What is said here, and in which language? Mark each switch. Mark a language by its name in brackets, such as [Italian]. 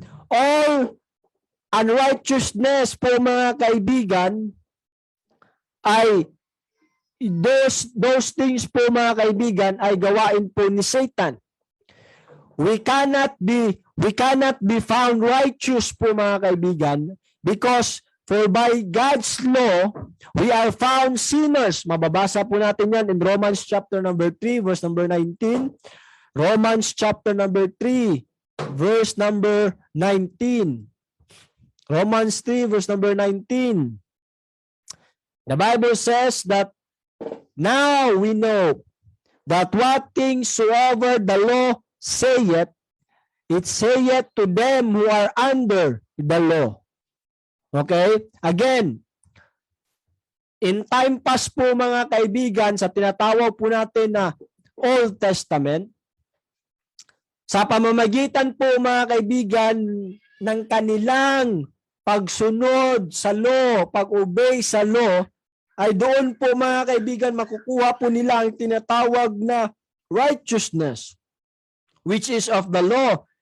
[English] All unrighteousness [Filipino] po mga kaibigan ay [English] those things [Filipino] po mga kaibigan ay gawain po ni Satan. [English] We cannot be found righteous [Filipino] po mga kaibigan [English] because for by God's law we are found sinners. [Filipino] Mababasa po natin yan [English] in Romans chapter number 3 verse number 19. Romans chapter number 3 verse number 19. Romans 3 verse number 19. The Bible says that now we know that what things soever the law saith, it saith to them who are under the law. Okay? [Filipino] Again, in time past po mga kaibigan, sa tinatawag po natin na Old Testament, sa pamamagitan po mga kaibigan ng kanilang pagsunod sa law, pag-obey sa law, ay doon po mga kaibigan makukuha po nila ang tinatawag na righteousness, [English] which is of the law.